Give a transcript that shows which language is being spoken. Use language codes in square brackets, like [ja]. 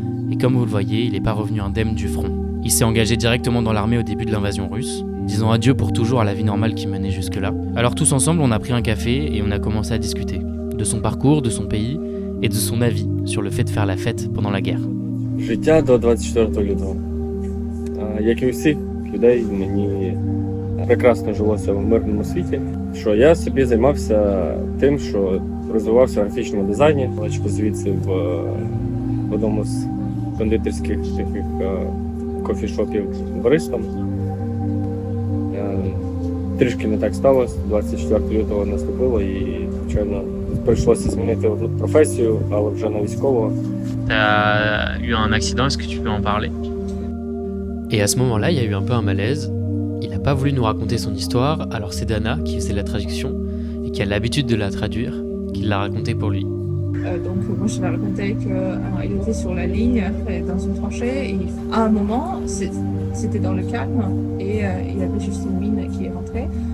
[fr] Et comme vous le voyez, il n'est pas revenu indemne du front. Il s'est engagé directement dans l'armée au début de l'invasion russe, disant adieu pour toujours à la vie normale qui menait jusque-là. Alors tous ensemble, on a pris un café et on a commencé à discuter. De son parcours, de son pays et de son avis sur le fait de faire la fête pendant la guerre. [uk] Життя до 24 лютого. Як і у всіх людей, мені прекрасно жилося в мирному світі. Що я собі займався тим, що розвивався в графічному дизайні. Лечко звідси в одному з кондитерських таких кофішопів баристом. Трішки не так сталося. 24 лютого наступило і, звичайно, прийшлося змінити професію, але вже на військову. [fr] T'as eu un accident, est-ce que tu peux en parler? Et à ce moment-là, il y a eu un peu un malaise. Il n'a pas voulu nous raconter son histoire, alors c'est Dana qui faisait la traduction et qui a l'habitude de la traduire, qui l'a raconté pour lui. Donc moi je lui ai raconté qu'il était sur la ligne, dans une tranchée, et à un moment, c'était dans le calme, et il y avait juste une mine qui est rentrée.